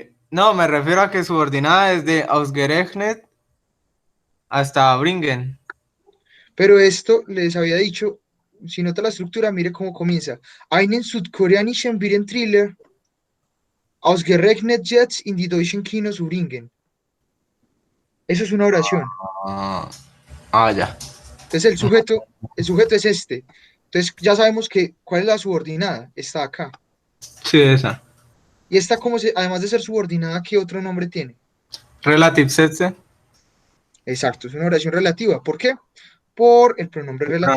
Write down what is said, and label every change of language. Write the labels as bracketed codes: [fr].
[es] No, me refiero a que subordinada desde Ausgerechnet hasta Bringen. Pero esto les había dicho, si nota la estructura, mire cómo comienza. [de] Einen südkoreanischen Viren-Thriller, ausgerechnet jetzt in die deutschen Kinos zu bringen. [es] Eso es una oración. Ya. Entonces el sujeto es este. Entonces ya sabemos que cuál es la subordinada, está acá. Sí, esa. Y esta además de ser subordinada, ¿qué otro nombre tiene? [de] Relative Sätze. [es] Exacto, es una oración relativa. ¿Por qué? Por el pronombre relativo